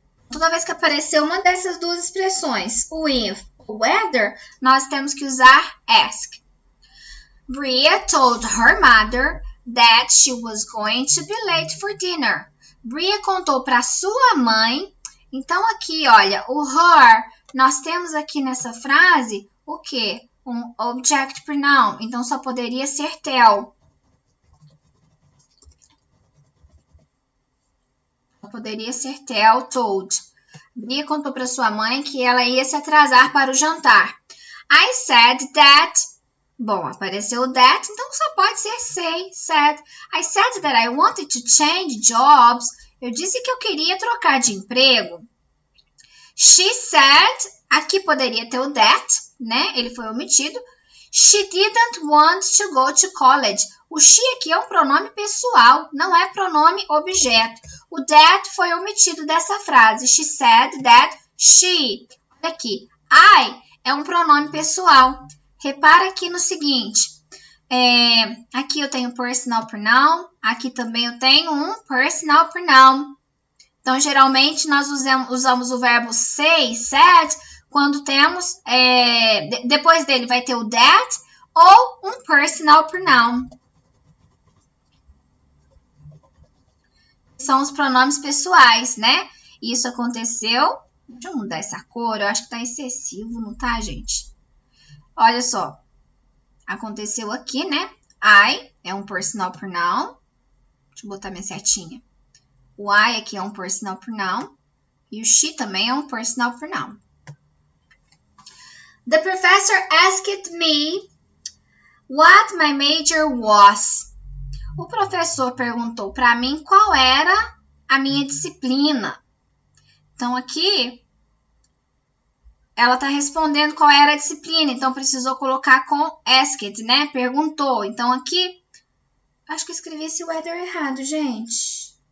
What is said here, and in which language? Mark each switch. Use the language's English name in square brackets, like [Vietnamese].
[Portuguese] Toda vez que aparecer uma dessas duas expressões, o if ou whether, nós temos que usar ask. [English] Bria told her mother that she was going to be late for dinner. [Portuguese] Bria contou para sua mãe. Então, aqui, olha, o her, nós temos aqui nessa frase o quê? Um object pronoun. Então, só poderia ser tell. Poderia ser tell, told. Bria contou para sua mãe que ela ia se atrasar para o jantar. [English] I said that. [Portuguese] Bom, apareceu o that, então só pode ser say, said. [English] I said that I wanted to change jobs. [Portuguese] Eu disse que eu queria trocar de emprego. [English] She said, [Portuguese] aqui poderia ter o that, né? Ele foi omitido. [English] She didn't want to go to college. [Portuguese] O she aqui é um pronome pessoal, não é pronome objeto. O that foi omitido dessa frase. [English] She said that she. [Portuguese] Olha aqui, I é um pronome pessoal. Repara aqui no seguinte. Aqui eu tenho personal pronoun. Aqui também eu tenho um personal pronoun. Então, geralmente, nós usamos o verbo say, said, quando temos, depois dele vai ter o that ou um personal pronoun. São os pronomes pessoais, né? Isso aconteceu. Deixa eu mudar essa cor, eu acho que tá excessivo, não tá, gente? Olha só. Aconteceu aqui, né? I é um personal pronoun. Deixa eu botar minha setinha. O I aqui é um personal pronoun. E o she também é um personal pronoun. [English] The professor asked me what my major was. [Portuguese] O professor perguntou para mim qual era a minha disciplina. Então, aqui, ela está respondendo qual era a disciplina. Então, precisou colocar com asked, né? Perguntou. Então, aqui, acho que eu escrevi esse weather errado, gente.